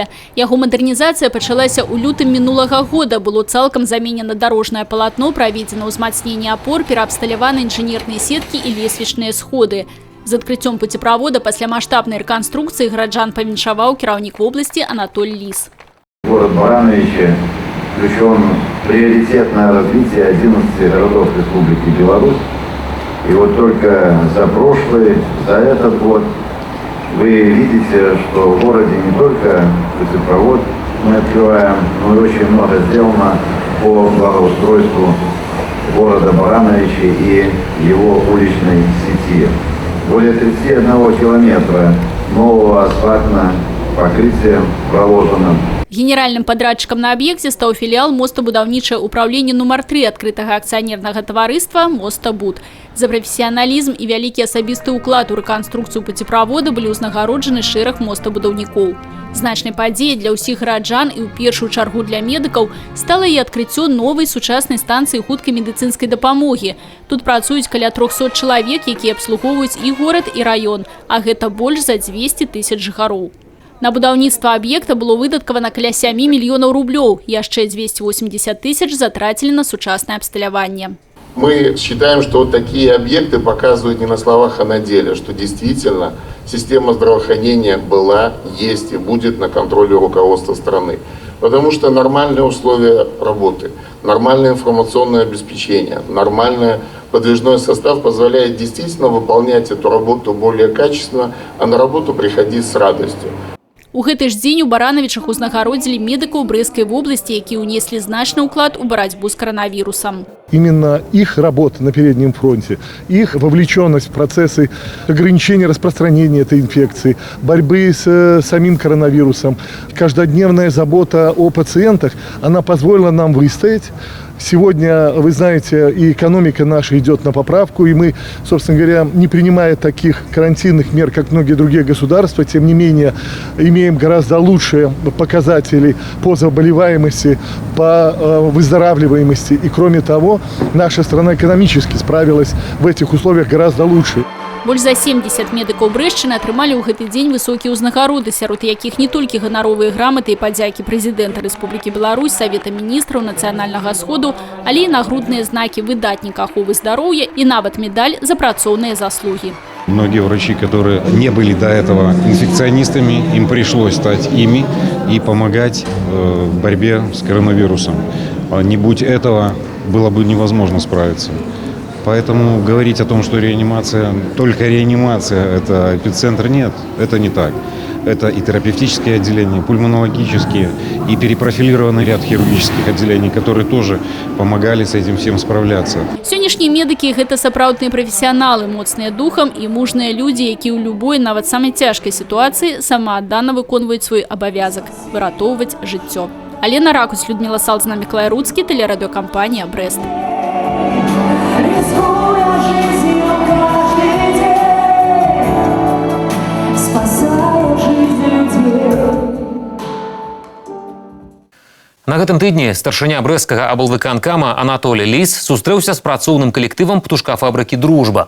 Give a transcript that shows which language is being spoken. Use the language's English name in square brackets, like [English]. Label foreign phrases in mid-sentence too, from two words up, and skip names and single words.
[Belarusian] Яго мадэрнізацыя пачалася ў лютым мінулага года. Было цалкам заменена дарожнае палатно, праведзена ўзмацненне апор, пераабсталяваны інжынерныя сеткі і лесвічныя сходы. З адкрыццём пуцеправода пасля маштабнай рэканструкцыі гараджан павіншаваў кіраўнік вобласці Анатоль Лис. [Russian] Город Барановичи включен в приоритетное развитие 11 городов Республики Беларусь. И вот только за прошлый, за этот год вы видите, что в городе не только путепровод мы открываем, но и очень много сделано по благоустройству города Барановичи и его уличной сети. Более 31 километра нового асфальтного покрытия проложено. [Belarusian] Генеральным падрадчыкам на аб'екце стаў філіал мостабудаўнічае ўпраўленне нумар 3 адкрытага акцыянернага таварыства «Мостабуд». За прафесіяналізм і вялікі асабісты ўклад у рэканструкцыю пуцеправода былі ўзнагароджаны шэраг мостабудаўнікоў. Значнай падзеяй для ўсіх гараджан і ў першую чаргу для медыкаў стала і адкрыццё новай сучаснай станцыі хуткай медыцынскай дапамогі. Тут працуюць каля 300 чалавек, якія абслугоўваюць і горад, і раён, а гэта больш за 200 тысяч жыхароў. На будаўніцтва аб'екта было выдаткавана каля 7 мільёнаў рублёў. Яшчэ 280 тысяч затрацілі на сучаснае абсталяванне. [Russian] Мы считаем, что вот такие объекты показывают не на словах, а на деле, что действительно система здравоохранения была, есть и будет на контроле руководства страны. Потому что нормальные условия работы, нормальное информационное обеспечение, нормальный подвижной состав позволяет действительно выполнять эту работу более качественно, а на работу приходить с радостью. [Belarusian] У гэты ж дзень у Барановичах узнагародзілі медыкаў Брэсцкай вобласці, якія ўнеслі значны ўклад у барацьбу з коронавирусом. [Russian] Именно их работа на переднем фронте, их вовлеченность в процессы ограничения распространения этой инфекции, борьбы с самим коронавирусом, каждодневная забота о пациентах, она позволила нам выстоять. Сегодня, вы знаете, и экономика наша идет на поправку, и мы, собственно говоря, не принимая таких карантинных мер, как многие другие государства, тем не менее, имеем гораздо лучшие показатели по заболеваемости, по выздоравливаемости. И кроме того, наша страна экономически справилась в этих условиях гораздо лучше. [Belarusian] Больш за 70 медыкаў Брэшчыны атрымалі ў гэты дзень высокія ўзнагароды, сярод якіх не толькі ганаровыя граматы і падзякі прэзідэнта Рэспублікі Беларусь, Савета міністраў, Нацыянальнага сходу, але і нагрудныя знакі выдатніка аховы здароўя і нават медаль за працоўныя заслугі. [Russian] Многие врачи, которые не были до этого инфекционистами, им пришлось стать ими и помогать в борьбе с коронавирусом. Не будь этого, было бы невозможно справиться. Поэтому говорить о том, что реанимация, только реанимация – это эпицентр, нет, это не так. Это и терапевтические отделения, пульмонологические, и перепрофилированный ряд хирургических отделений, которые тоже помогали с этим всем справляться. [Belarusian] Сённяшнія медыкі – гэта сапраўдныя прафесіяналы, моцныя духам і мужныя людзі, якія ў любой, нават самай цяжкай сітуацыі самааддана выконваюць свой абавязак – выратоўваць жыццё. Алена Ракусь, Людмила Салдзіна, Міклай Руцкі, тэлерадыёкампанія «Брэст». На гэтым тыдні старшыня брэсцкага аблвыканкама Анатолий Лис сустрэўся з працоўным калектывам птушкафабрыкі «Дружба».